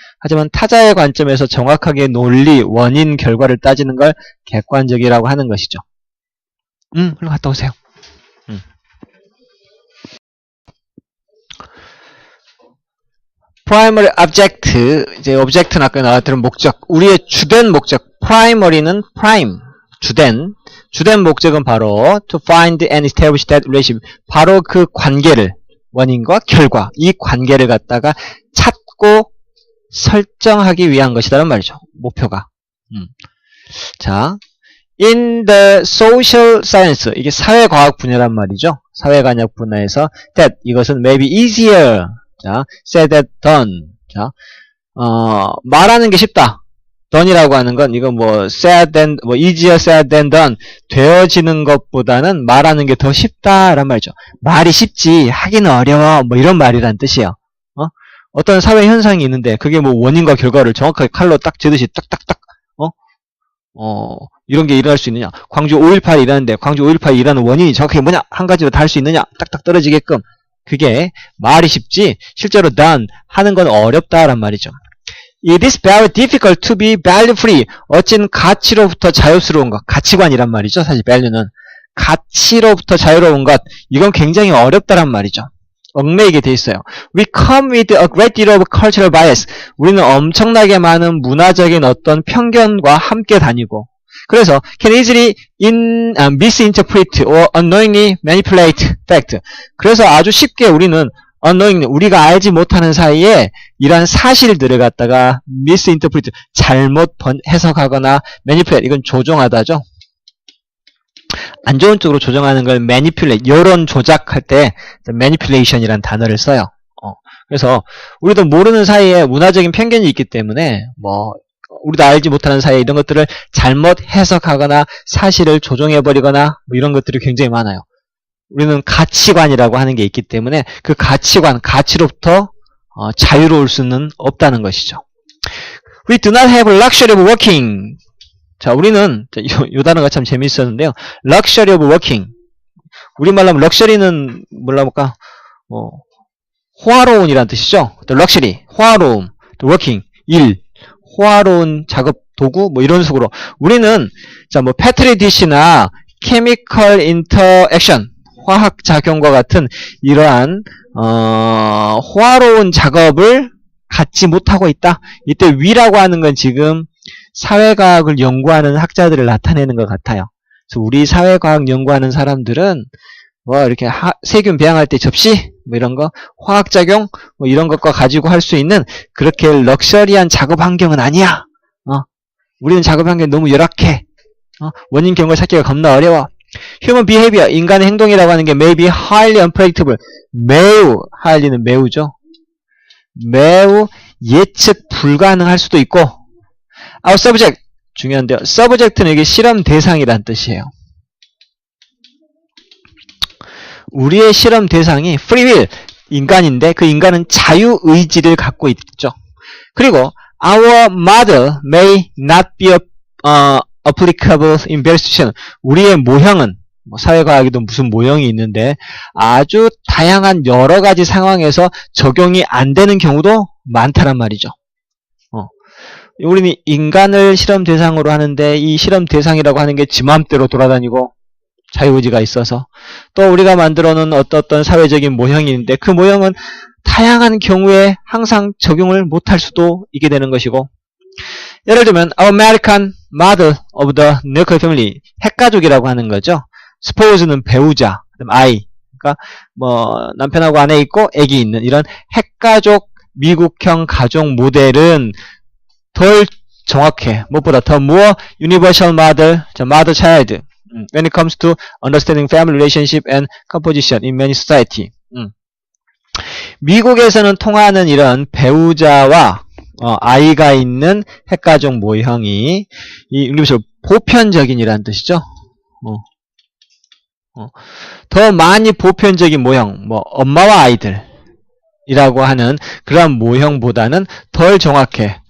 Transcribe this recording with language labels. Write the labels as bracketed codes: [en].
[ko] 하지만 타자의 관점에서 정확하게 논리, 원인, 결과를 따지는 걸 객관적이라고 하는 것이죠. 일로 갔다 오세요. primary object, 이제 object는 아까 나왔던 목적. 우리의 주된 목적, [en] primary는 prime, [ko] 주된 목적은 바로 [en] to find and establish that relationship. [ko] 바로 그 관계를, 원인과 결과, 이 관계를 갖다가 찾고 설정하기 위한 것이라는 말이죠. 목표가. 자, [en] in the social science, [ko] 이게 사회과학 분야란 말이죠. 사회과학 분야에서 [en] that, 이것은 maybe easier, 자, said than done. [ko] 자, 말하는 게 쉽다. done이라고 하는 건 이거 [en] easier said than done, [ko] 되어지는 것보다는 말하는 게 더 쉽다란 말이죠. 말이 쉽지 하기는 어려워, 뭐 이런 말이란 뜻이에요. 어떤 사회 현상이 있는데 그게 뭐 원인과 결과를 정확하게 칼로 딱 재듯이 딱딱딱 이런 게 일어날 수 있느냐? 광주 5.18이 일어나는데 광주 5.18이 일어나는 원인이 정확하게 뭐냐? 한 가지로 다 할 수 있느냐? 딱딱 떨어지게끔. 그게 말이 쉽지 실제로 done 하는 건 어렵다란 말이죠. [en] It is very difficult to be value free. [ko] 어찐 가치로부터 자유스러운 것. 가치관이란 말이죠. 사실 value는. 가치로부터 자유로운 것. 이건 굉장히 어렵다란 말이죠. 얽매이게 돼 있어요. [en] We come with a great deal of cultural bias. [ko] 우리는 엄청나게 많은 문화적인 어떤 편견과 함께 다니고 그래서 [en] can easily misinterpret or unknowingly manipulate fact. [ko] 그래서 아주 쉽게 우리는 unknowingly, 우리가 알지 못하는 사이에 이러한 사실들을 갖다가 misinterpret, 잘못 해석하거나 manipulate, 이건 조종하다죠. 안 좋은 쪽으로 조정하는 걸 manipulate, 여론 조작할 때 manipulation이라는 단어를 써요. 그래서 우리도 모르는 사이에 문화적인 편견이 있기 때문에 우리도 알지 못하는 사이에 이런 것들을 잘못 해석하거나 사실을 조종해버리거나 뭐 이런 것들이 굉장히 많아요. 우리는 가치관이라고 하는 게 있기 때문에 그 가치로부터 자유로울 수는 없다는 것이죠. [en] We do not have luxury of working. [ko] 자, 우리는 이 단어가 참 재미있었는데요. [en] luxury of working. [ko] 우리말로 하면 럭셔리는 뭐라고 할까? 호화로운이라는 뜻이죠. luxury, 호화로움, working, 일, 호화로운 작업 도구 뭐 이런 식으로 우리는 petri dish나 chemical interaction, 화학 작용과 같은 이러한 호화로운 작업을 갖지 못하고 있다. 이때 we라고 하는 건 지금 사회과학을 연구하는 학자들을 나타내는 것 같아요. 그래서 우리 사회과학 연구하는 사람들은 이렇게 세균 배양할 때 접시 뭐 이런 거 화학작용 뭐 이런 것과 가지고 할 수 있는 그렇게 럭셔리한 작업 환경은 아니야. 우리는 작업 환경이 너무 열악해. 원인 경과 찾기가 겁나 어려워. [en] Human behavior, [ko] 인간의 행동이라고 하는 게 [en] may be highly unpredictable. [ko] 매우, highly는 매우죠. 매우 예측 불가능할 수도 있고 [en] Our subject, [ko] 중요한데요. subject는 이게 실험 대상이란 뜻이에요. 우리의 실험 대상이 free will, 인간인데 그 인간은 자유의지를 갖고 있죠. [en] 그리고 our model may not be applicable in various situations. [ko] 우리의 모형은 뭐 사회과학에도 무슨 모형이 있는데 아주 다양한 여러 가지 상황에서 적용이 안 되는 경우도 많다란 말이죠. 우리는 인간을 실험 대상으로 하는데 이 실험 대상이라고 하는 게 지 맘대로 돌아다니고 자유의지가 있어서 또 우리가 만들어 놓은 어떤 사회적인 모형이 있는데 그 모형은 다양한 경우에 항상 적용을 못할 수도 있게 되는 것이고 예를 들면 [en] Our American model of the nuclear family [ko] 핵가족이라고 하는 거죠. Suppose는 배우자, 아이 그러니까 뭐 남편하고 아내 있고 애기 있는 이런 핵가족 미국형 가족 모델은 덜 정확해. 무엇보다 더 [en] more universal model, mother child when it comes to understanding family relationship and composition in many society. [ko] 미국에서는 통하는 이런 배우자와 아이가 있는 핵가족 모형이 이 universal 보편적인이라는 뜻이죠. 더 많이 보편적인 모형, 뭐 엄마와 아이들이라고 하는 그런 모형보다는 덜 정확해.